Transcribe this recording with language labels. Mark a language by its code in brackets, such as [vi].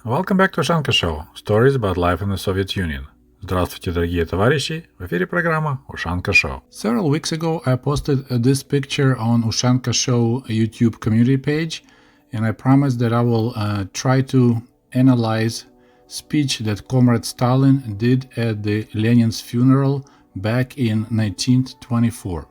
[en] Welcome back to Ushanka Show. Stories about life in the Soviet Union. [ru] Здравствуйте, дорогие товарищи. В эфире программа Ushanka Show. [en] Several weeks ago, I posted this picture on Ushanka Show YouTube community page, and I promised that I will try to analyze speech that Comrade Stalin did at the Lenin's funeral back in 1924.